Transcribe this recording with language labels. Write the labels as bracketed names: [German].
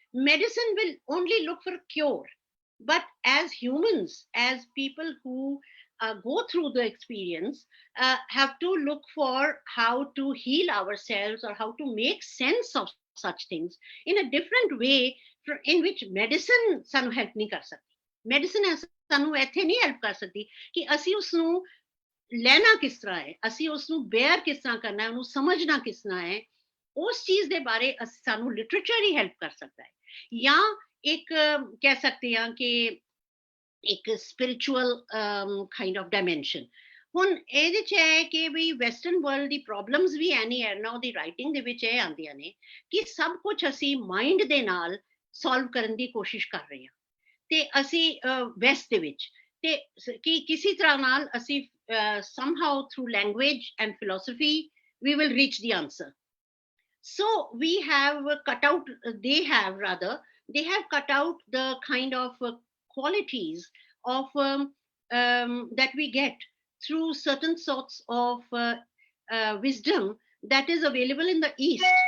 [English] Medicine will only look for a cure. But as humans, as people who go through the experience, have to look for how to heal ourselves or how to make sense of such things in a different way in which medicine [Punjabi] sanu help nahi kar sakti. Medicine sanu ਇੱਥੇ ਨਹੀਂ help ਕਰ ਸਕਦੀ ਕਿ ਅਸੀਂ ਉਸ ਨੂੰ ਲੈਣਾ ਕਿਸ ਤਰ੍ਹਾਂ ਹੈ, ਅਸੀਂ ਉਸ ਨੂੰ bear ਕਿਸ ਤਰ੍ਹਾਂ ਕਰਨਾ ਹੈ, ਉਹਨੂੰ ਸਮਝਣਾ ਕਿਸ ਤਰ੍ਹਾਂ ਹੈ, ਉਸ ਚੀਜ਼ ਦੇ ਬਾਰੇ ਸਾਨੂੰ ਲਿਟਰੇਚਰ ਹੀ ਹੈਲਪ ਕਰ ਸਕਦਾ ਹੈ, ਜਾਂ ਇੱਕ ਕਹਿ ਸਕਦੇ ਹਾਂ ਕਿ ਇੱਕ [English] spiritual kind of dimension. [Punjabi] ਹੁਣ ਇਹਦੇ ਚ ਹੈ ਕਿ ਵੀ ਵੈਸਟਰਨ ਵਰਲਡ ਦੀ ਪ੍ਰੋਬਲਮਸ ਵੀ ਐਨੀ ਐਰਨੋ ਦੀ ਰਾਈਟਿੰਗ ਦੇ ਵਿੱਚ ਇਹ ਆਉਂਦੀਆਂ ਨੇ ਕਿ ਸਭ ਕੁਝ ਅਸੀਂ ਮਾਈਂਡ ਦੇ ਨਾਲ ਸੋਲਵ ਕਰਨ ਦੀ ਕੋਸ਼ਿਸ਼ ਕਰ ਰਹੇ ਹਾਂ, ਤੇ ਅਸੀਂ ਵੈਸਟ ਦੇ ਵਿੱਚ, ਤੇ ਕਿ ਕਿਸੇ ਤਰ੍ਹਾਂ ਨਾਲ ਅਸੀਂ [English] somehow through language and philosophy we will reach the answer. So we have cut out, they have cut out the kind of qualities of that we get through certain sorts of wisdom that is available in the East.